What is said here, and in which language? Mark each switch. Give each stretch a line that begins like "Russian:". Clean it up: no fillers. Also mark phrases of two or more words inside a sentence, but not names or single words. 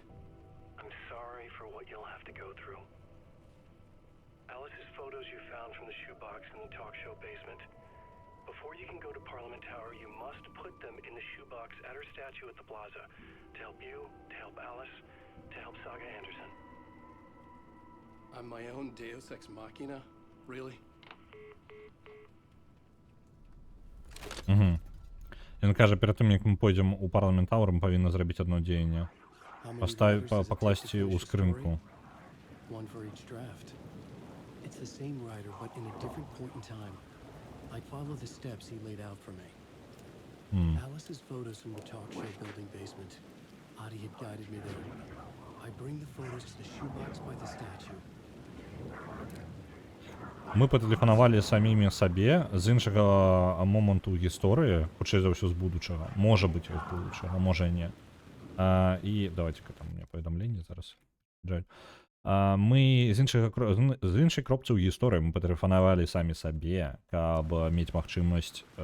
English: I'm sorry for what you'll have to go through. Alice's photos you found from the shoebox in the talk show basement. Before you can go to Parliament Tower, you must put them in the shoebox at her statue at the plaza. To help you, to help Alice, to help Saga Anderson. I'm my own
Latin: Deus Ex Machina?
English: Really?
Belarusian: Ён кажа, перад тым, як мы пойдзем у Парламент Тауэр, мы павінны зрабіць одно дзеянне. Пакласці ў скрынку.
English: One for each draft. It's the same writer, but in a different point in time. I follow the steps he laid out for me. Alice's photos from the talk show building basement. Adi had guided me there. I bring the photos to the shoebox by the statue.
Belarusian: Мы патэлефанавалі самімі сабе з іншага моманту гісторыі, хутчэй за ўсё з будучага. Можа быць, з будучага, можа і не. І давайте-ка там мне паведамленне зараз. Жаль. Мы з іншай кропцы ў гісторыі мы патэлефанавалі самі сабе, каб мець магчымасць.